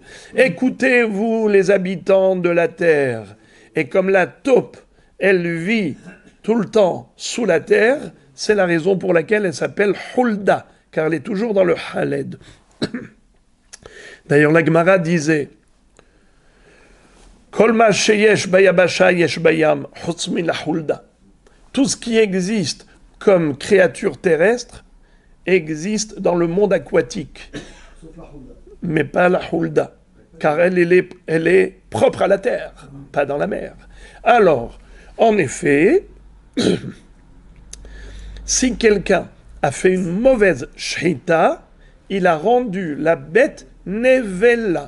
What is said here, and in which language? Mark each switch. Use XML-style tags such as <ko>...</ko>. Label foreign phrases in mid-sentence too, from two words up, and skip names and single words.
<fr>Écoutez-vous les habitants de la terre. Et comme la taupe, elle vit tout le temps sous la terre, c'est la raison pour laquelle elle s'appelle Hulda, car elle est toujours dans le Haled. D'ailleurs, la Gemara disait</fr> <he>כל מה שיש ביבשה יש בים חוץ מן החולדה.</he> <fr>Tout ce qui existe comme créature terrestre existe dans le monde aquatique, mais pas la hulda, car elle est propre à la terre, pas dans la mer. Alors, en effet, si quelqu'un a fait une mauvaise shrita, il a rendu la bête nevela.</fr>